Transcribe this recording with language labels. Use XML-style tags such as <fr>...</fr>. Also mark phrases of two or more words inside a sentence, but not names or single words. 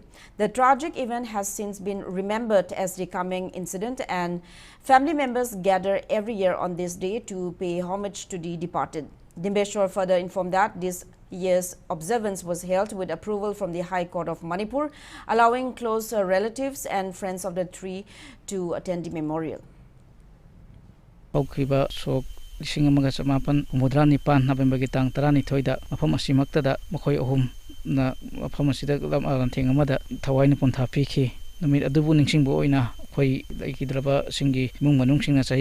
<en>The tragic event has since been remembered as the Kameng incident, and family members gather every year on this day to pay homage to the departed. Dimbeshwar further informed that this year's observance was held with approval from the High Court of Manipur, allowing close relatives and friends of the three to attend the memorial.</en> <mni>Lising amaga samapan umudra nipan November gitang tarani thoida mafam asimaktada makhoi ahum na mafam asida lam thing amada thawai ni pontha pikhi numit adubu ningsingbo oina khoi laikidraba singi mung manung singna sahi</mni>